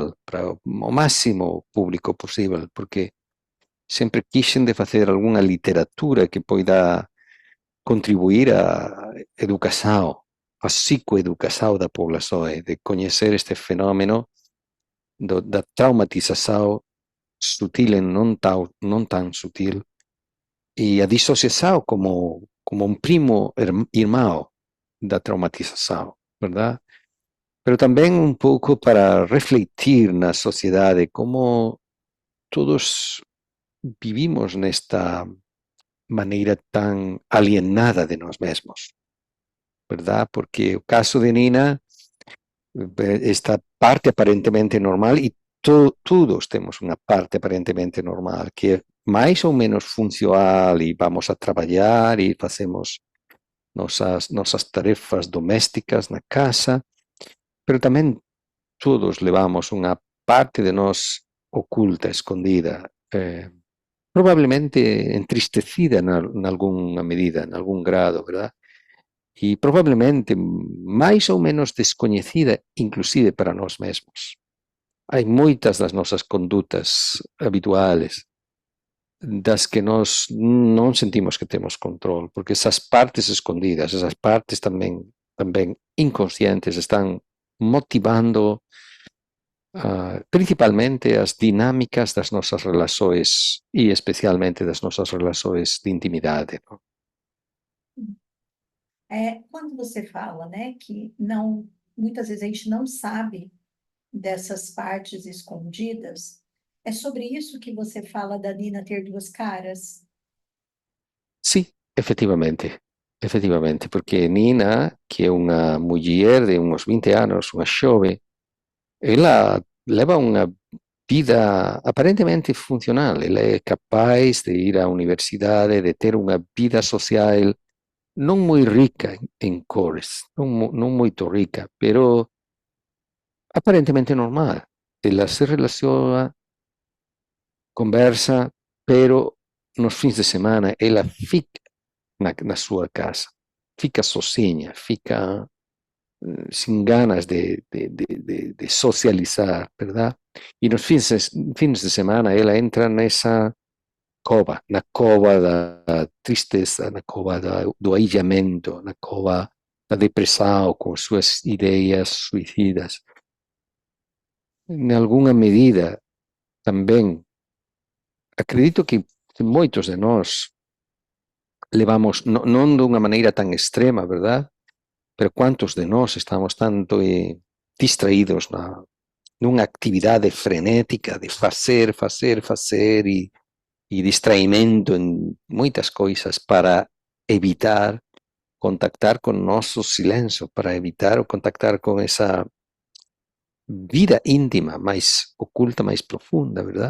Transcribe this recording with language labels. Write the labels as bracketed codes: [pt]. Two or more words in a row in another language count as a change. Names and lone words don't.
[gl] para o máximo público posible, porque sempre quixen de facer algunha literatura que poida contribuir á [pt] educação, a psicoeducação da população, [gl] de coñecer este fenómeno da traumatização sutil e non tan sutil, e a disociação [pt] como um primo irmão [gl] da traumatização, verdade? [pt] Pero também um pouco para refletir na sociedade como todos vivimos nesta maneira tan alienada de nós mesmos, verdade? Porque o caso de Nina, esta parte aparentemente normal, e todos temos uma parte aparentemente normal, que é mais ou menos funcional e vamos a trabalhar e fazemos nossas tarefas domésticas na casa, [gl] pero tamén todos levamos unha parte de nós oculta, escondida, probablemente entristecida en alguna medida, en algún grado, [pt] ¿verdad? [gl] E probablemente máis ou menos descoñecida, inclusive para nós mesmos. Hai moitas das nosas condutas habituales das que nós non sentimos que temos control, porque esas partes escondidas, esas partes tamén inconscientes están motivando principalmente as dinámicas das nosas relações e especialmente [pt] das nossas relações de intimidade. [gl] ¿No? [pt] Quando você fala, né, que não, muitas vezes a gente não sabe dessas partes escondidas, é sobre isso que você fala da Nina ter duas caras? [gl] Sí, efectivamente, porque Nina, que é unha muller de uns 20 anos, unha xove, ela leva unha vida aparentemente funcional, ela é capaz de ir á universidade, de ter unha vida social non moi rica en cores, non moito rica, pero aparentemente normal. [pt] Ela se relaciona, conversa, pero nos fins de semana ela fica na sua casa, fica sozinha, fica [es] sin ganas de socializar, [pt] ¿verdad? E nos fins de semana ela entra nessa cova, na cova da tristeza, na cova do aillamento, na cova da depressão com suas ideias suicidas. Em alguma medida, também, acredito que [gl] moitos de nós levamos, non de unha maneira tan extrema, verdad? Pero quantos de nós estamos tanto distraídos nunha actividade frenética de facer e distraimento en moitas coisas para evitar contactar con noso silencio, para evitar o contactar con esa vida íntima máis oculta, máis profunda, verdad?